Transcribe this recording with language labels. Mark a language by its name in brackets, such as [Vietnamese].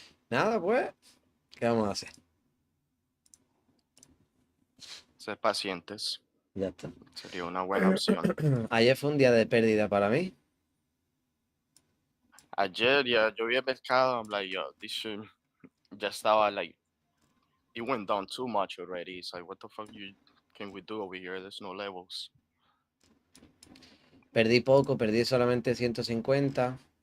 [Spanish] nada, pues, ¿qué vamos a hacer? Ser pacientes Ya está. sería una buena opción. Ayer fue un día de pérdida para mí. Ayer ya yo vi el mercado. [English] I'm like, yo, this shit [Spanish] ya estaba [English] like, it went down too much already. It's like, what the fuck can we do over here? There's no levels. [Spanish] Perdí poco, perdí solamente 150.